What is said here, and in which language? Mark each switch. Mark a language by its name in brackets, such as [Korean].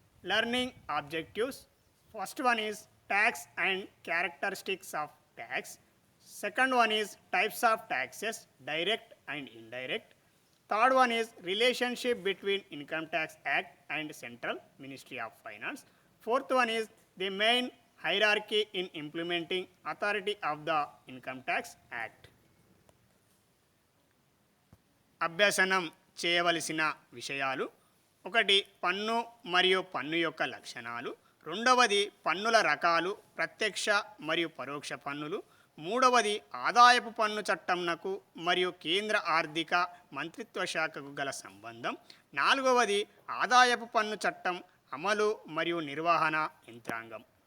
[English] Learning objectives. First one is tax and characteristics of tax. Second one is types of taxes direct and indirect. Third one is relationship between income tax act and central ministry of finance. Fourth one is the main hierarchy in implementing authority of the income tax act. [Telugu] అభ్యసనం చేయవలసిన విషయాలు: 1 పన్ను మరియు పన్ను యొక్క లక్షణాలు, 2వది పన్నుల రకాలు ప్రత్యక్ష మరియు పరోక్ష పన్నులు, 3వది ఆదాయపు పన్ను చట్టంనకు మరియు కేంద్ర ఆర్థిక మంత్రిత్వ శాఖకు గల సంబంధం, 4వది ఆదాయపు పన్ను చట్టం అమలు మరియు నిర్వహణ యంత్రాంగం.